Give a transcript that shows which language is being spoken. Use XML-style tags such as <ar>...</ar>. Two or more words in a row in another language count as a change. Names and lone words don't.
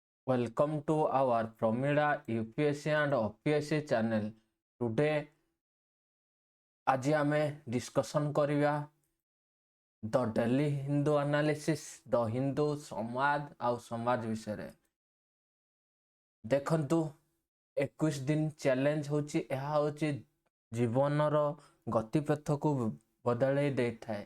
<en>Welcome to our Pramila UPSC and OPSC channel.</en> <or>Today ଆଜି ଆମେ discussion କରିବା</or> <en>the Daily Hindu analysis</en> <or>ଦ ହିନ୍ଦୁ ସମାଜ ଆଉ ସମାଜ ବିଷୟରେ। ଦେଖନ୍ତୁ 21 ଦିନ ଚ୍ୟାଲେଞ୍ଜ ହେଉଛି, ଏହା ହେଉଛି ଜୀବନର ଗତିପଥକୁ ବଦଳେଇ ଦେଇଥାଏ।</or>